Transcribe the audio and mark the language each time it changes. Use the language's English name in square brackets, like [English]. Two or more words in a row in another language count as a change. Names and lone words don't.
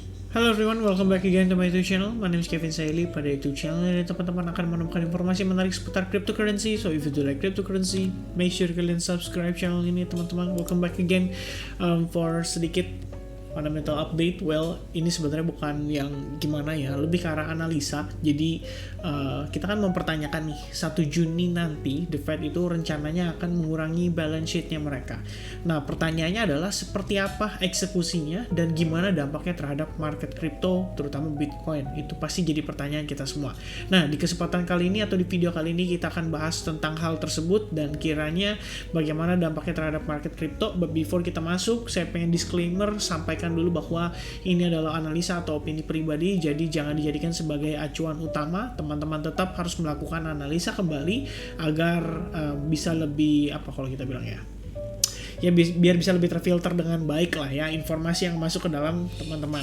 [English] Hello everyone, welcome back again to my YouTube channel. My name is Kevin Saili. [Indonesian] Pada YouTube channel ini teman-teman akan menemukan informasi menarik seputar cryptocurrency. [English] So if you do like cryptocurrency, make sure [Indonesian] kalian subscribe channel ini teman-teman. [English] Welcome back again for sedikit fundamental update. [Indonesian] Well, ini sebenarnya bukan yang gimana ya, lebih ke arah analisa. Jadi kita kan mempertanyakan nih, 1 Juni nanti The Fed itu rencananya akan mengurangi [English] balance sheet-nya [Indonesian] mereka. Nah, pertanyaannya adalah seperti apa eksekusinya dan gimana dampaknya terhadap market crypto, terutama Bitcoin. Itu pasti jadi pertanyaan kita semua. Nah, di kesempatan kali ini atau di video kali ini kita akan bahas tentang hal tersebut dan kiranya bagaimana dampaknya terhadap market crypto. [English] But before [Indonesian] kita masuk, saya pengen disclaimer, sampaikan dulu bahwa ini adalah analisa atau opini pribadi, jadi jangan dijadikan sebagai acuan utama. Teman-teman tetap harus melakukan analisa kembali agar bisa lebih kalau kita bilang ya biar bisa lebih terfilter dengan baik lah ya informasi yang masuk ke dalam teman-teman.